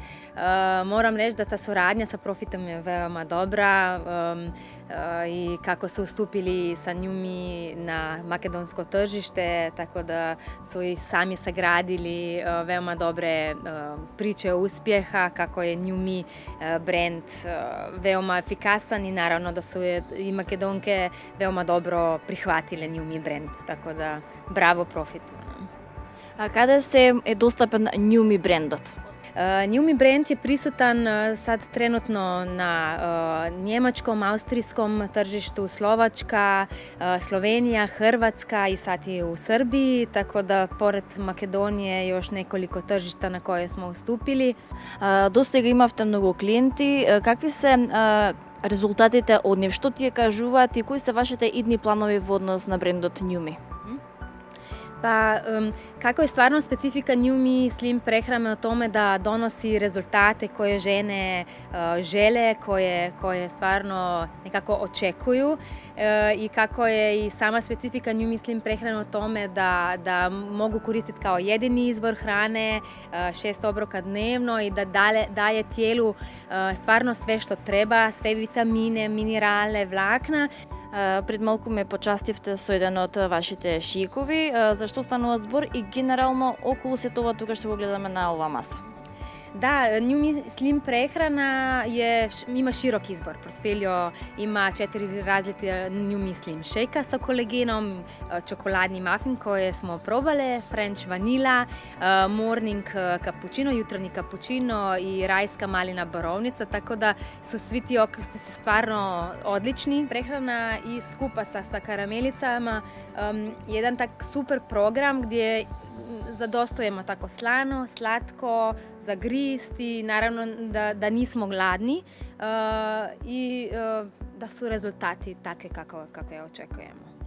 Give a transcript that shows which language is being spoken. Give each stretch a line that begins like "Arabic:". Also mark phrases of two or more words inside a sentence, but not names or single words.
Croatian: Moram reći da ta suradnja sa Profitom je veoma dobra i kako su ustupili sa Njumi na makedonsko tržište, tako da su i sami sagradili veoma dobre priče uspjeha, kako je Njumi brand veoma efikasan i naravno da su i Makedonke veoma dobro prihvatile Njumi brand, tako da bravo Profitu.
Macedonian: А каде се е достапен Njumi брендот?
Croatian: Njumi brand je prisutan sad trenutno na njemačkom, austrijskom tržištu, Slovačka, Slovenija, Hrvatska i sad i u Srbiji, tako da pored Makedonije još nekoliko tržišta na koje smo ustupili.
Macedonian: До сега имавте многу клиенти, какви се резултатите од нив? Што тие кажуваат и кои се вашите идни планови во однос на брендот Njumi?
Croatian: Pa, kako je stvarno specifika Njumi Slim prehrane o tome da donosi rezultate koje žene žele, koje stvarno nekako očekuju i kako je i sama specifika Njumi Slim prehrane o tome da mogu koristiti kao jedini izvor hrane, 6 obroka dnevno i da daje tijelu stvarno sve što treba, sve vitamine, minerale, vlakna.
Macedonian: Пред малку ме почастивте со еден од вашите шикови. Зашто станува збор и генерално околу се тоа тука што го гледаме на ова маса?
Croatian: Da, Njumi Slim prehrana ima širok izbor. Portfolio ima 4 različite Njumi Slim šejka sa kolagenom, čokoladni muffin koje smo probale,
English: French vanila, morning cappuccino,
Croatian: jutarnji cappuccino i rajska malina borovnica, tako da su svi ti okusi stvarno odlični. Prehrana i skupa sa karamelicama, jedan tak super program gdje zadostojemo tako slano, slatko, zagristi, naravno da nismo gladni i da su rezultati takve kako je očekujemo.